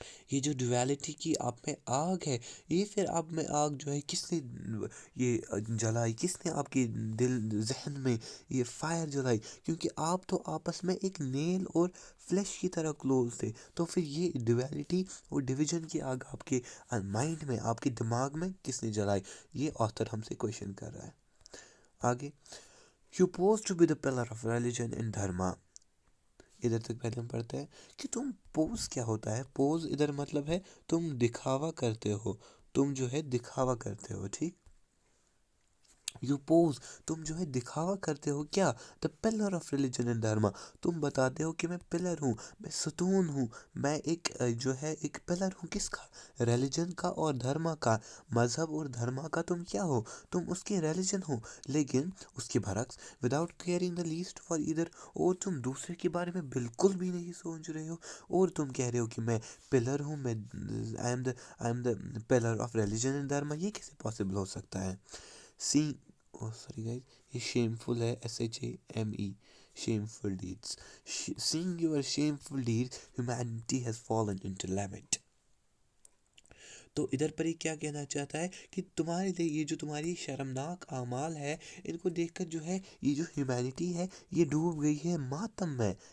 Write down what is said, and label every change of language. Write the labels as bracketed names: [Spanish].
[Urdu] یہ جو ڈویلٹی کی آپ میں آگ ہے، یہ پھر آپ میں آگ جو ہے کس نے یہ جلائی، کس نے آپ کے دل ذہن میں یہ فائر جلائی؟ کیونکہ آپ تو آپس میں ایک نیل اور فلیش کی طرح کلوز تھے. تو پھر یہ ڈویلٹی اور ڈویژن کی آگ آپ کے مائنڈ میں، آپ کے دماغ میں کس نے جلائی؟ یہ آتھر ہم سے کویشچن کر رہا ہے. [English] آگے you pose to be the pillar of religion and dharma. [Urdu] ادھر تک پہلے ہم پڑھتے ہیں کہ تم پوز کیا ہوتا ہے. پوز ادھر مطلب ہے تم دکھاوا کرتے ہو، تم جو ہے دکھاوا کرتے ہو. ٹھیک، [English] you pose, [Urdu] تم جو ہے دکھاوا کرتے ہو کیا؟ [English] the pillar of religion and dharma, [Urdu] تم بتاتے ہو کہ میں پلر ہوں، میں ستون ہوں، میں ایک جو ہے ایک پلر ہوں. کس کا؟ ریلیجن کا اور دھرما کا. مذہب اور دھرما کا تم کیا ہو؟ تم اس کے ریلیجن ہو. لیکن اس کے برعکس [English] without caring the least for other, [Urdu] اور تم دوسرے کے بارے میں بالکل بھی نہیں سوچ رہے ہو، اور تم کہہ رہے ہو کہ میں پلر ہوں، میں [English] I am the pillar of religion and dharma. [Urdu] یہ کیسے پاسبل ہو سکتا ہے؟ سینگ، [English] sorry guys, [Urdu] یہ شیمفل ہے، SHAME، [English] shameful deeds. Seeing your shameful deeds, humanity has fallen into lament. [Urdu] تو ادھر پر یہ کیا کہنا چاہتا ہے کہ تمہارے لیے یہ جو تمہاری شرمناک اعمال ہے، ان کو دیکھ کر جو ہے یہ جو ہیومینٹی ہے یہ ڈوب گئی ہے ماتم میں.